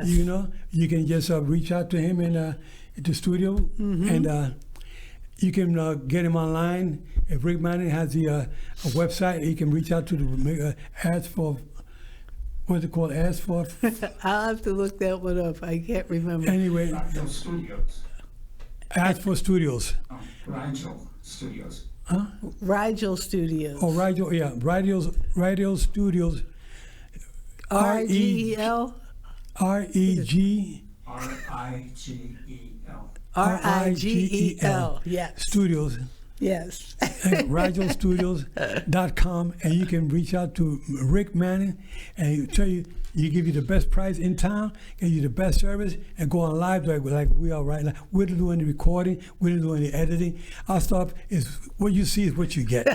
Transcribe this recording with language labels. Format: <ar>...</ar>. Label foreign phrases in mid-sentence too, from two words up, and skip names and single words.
<en>You can just reach out to him in the studio, and you can get him online. If Rick Manning has a website, he can reach out to the ask for, what's it called? Ask for? I'll have to look that one up. I can't remember. Anyway. Rigel Studios. Ask for Studios. Rigel Studios. Huh? Rigel Studios. Oh, Rigel, yeah. Rigel Studios. R-G-E-L? R-E-G. R-I-G-E-L. R-I-G-E-L. Yes. Studios. Yes. RigelStudios.com, and you can reach out to Rick Manning, and he'll tell you, he give you the best price in town, give you the best service, and go on live like we are right now. We don't do any recording, we don't do any editing. Our stuff is, what you see is what you get,</en>